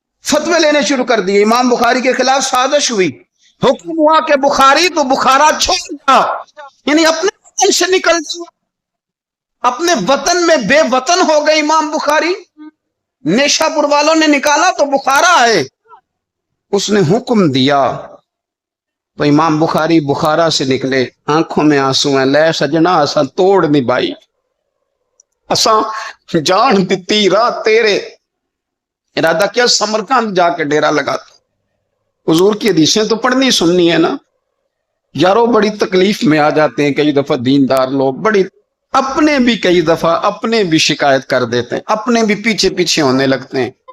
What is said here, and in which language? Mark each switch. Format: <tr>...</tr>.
<ur>فتوے لینے شروع کر دیے. امام بخاری کے خلاف سازش ہوئی, حکم ہوا کہ بخاری تو بخارا چھوڑ جا, یعنی اپنے وطن سے نکل جا. اپنے وطن میں بے وطن ہو گئے امام بخاری. نیشا پور والوں نے نکالا تو بخارا ہے. اس نے حکم دیا تو امام بخاری بخارا سے نکلے, آنکھوں میں آنسو ہیں.</ur> <pa>لے سجنا اساں توڑ نہیں بائی, اساں جان دیتی رات تیرے.</pa> <ur>ارادہ کیا سمرقند جا کے ڈیرا لگاتا. حضور کی حدیثیں تو پڑھنی سننی ہے نا یارو. بڑی تکلیف میں آ جاتے ہیں کئی دفعہ دیندار لوگ, بڑی اپنے بھی کئی دفعہ اپنے بھی شکایت کر دیتے ہیں, اپنے بھی پیچھے پیچھے ہونے لگتے ہیں.</ur>